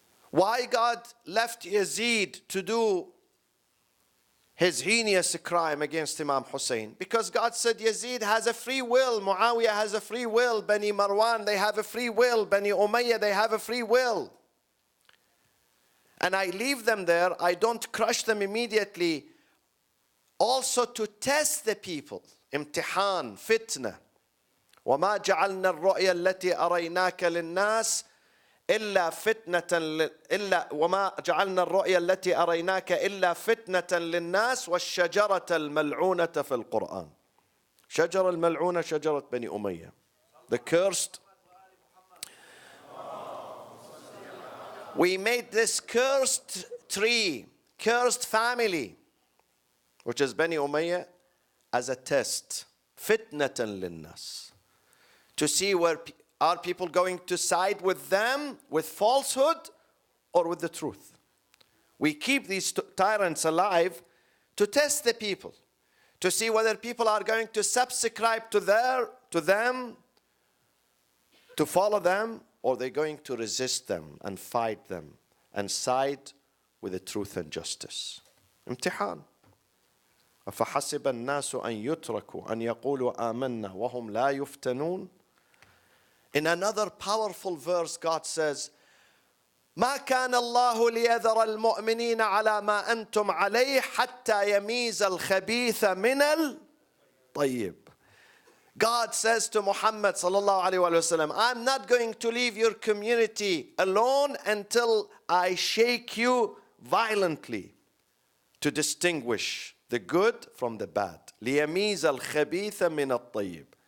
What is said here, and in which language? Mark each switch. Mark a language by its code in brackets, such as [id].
[en] Why God left Yazid to do his heinous crime against Imam Hussein? Because God said Yazid has a free will. Muawiyah has a free will. Bani Marwan, they have a free will. Bani Umayyah, they have a free will. And I leave them there. I don't crush them immediately. Also to test the people. [ar] امتحان فتنة وما جعلنا الرؤيا التي أريناك للناس إلا فتنة إلا وما جعلنا الرؤيا التي أريناك إلا فتنة للناس والشجرة الملعونة في القرآن. شجرة الملعونة شجرة بني أمية. [en] The cursed. We made this cursed tree, cursed family, which is Bani Umayyah, as a test, [ar] fitnatan linnas, [en] to see where are people going to side with them, with falsehood, or with the truth. We keep these tyrants alive to test the people, to see whether people are going to subscribe to them, to follow them, or they're going to resist them and fight them and side with the truth and justice. [ar] امتحان. أفحسب الناس أن يتركوا أن يقولوا آمنا وهم لا يفتنون. [en] In another powerful verse, God says, [ar] ما كان الله ليذر المؤمنين على ما أنتم عليه حتى يميز الخبيث من الطيب. [en] God says to Muhammad sallallahu alaihi wasallam, I'm not going to leave your community alone until I shake you violently to distinguish the good from the bad. [ar] لِيَمِيزَ الْخَبِيثَ مِنَ الطَّيِّبِ.